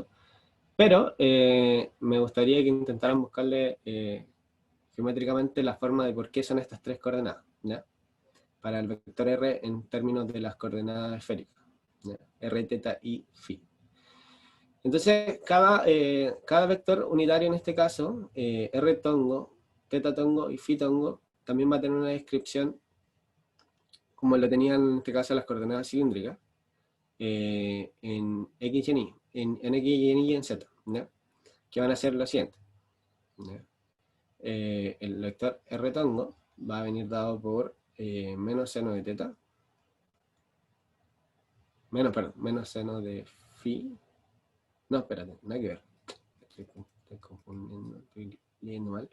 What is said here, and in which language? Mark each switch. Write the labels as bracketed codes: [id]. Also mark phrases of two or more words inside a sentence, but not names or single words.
[es] Pero me gustaría que intentaran buscarle geométricamente la forma de por qué son estas tres coordenadas, ¿ya? Para el vector R en términos de las coordenadas esféricas, ¿ya? R, teta y phi. Entonces, cada vector unitario en este caso, R tongo, teta tongo y phi tongo, también va a tener una descripción como lo tenían en este caso las coordenadas cilíndricas, en X y en Y, en X y en Y y en Z, ¿ya? Que van a ser lo siguiente, ¿ya? El vector R tongo va a venir dado por menos seno de teta, menos seno de phi, no, espérate, nada que ver, estoy confundiendo, estoy leyendo mal.